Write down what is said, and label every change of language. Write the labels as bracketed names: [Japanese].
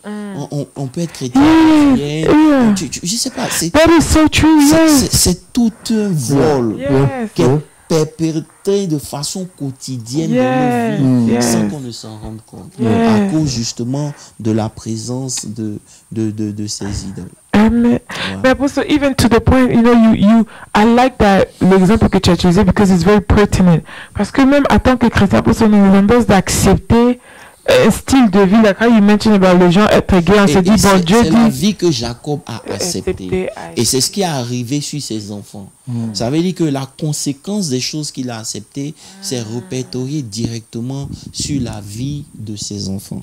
[French] On peut être chrétien et je sais pas. C'est tout un vol qui est perpétré de façon quotidienne dans nos vies sans qu'on ne s'en rende compte. À cause justement de la présence de ces idoles. [English] But also, even to the point, I like that [French] l'exemple que tu as utilisé [English] because it's very pertinent. [French] Parce que même en tant que chrétien, on nous impose d'accepter un style de vie. [English] Like how you mentioned about [French] les gens être gays, on se dit, bon Dieu dit... C'est la vie que Jacob a acceptée. Et c'est ce qui est arrivé sur ses enfants. Ça veut dire que la conséquence des choses qu'il a acceptées, c'est répertorié directement sur la vie de ses enfants.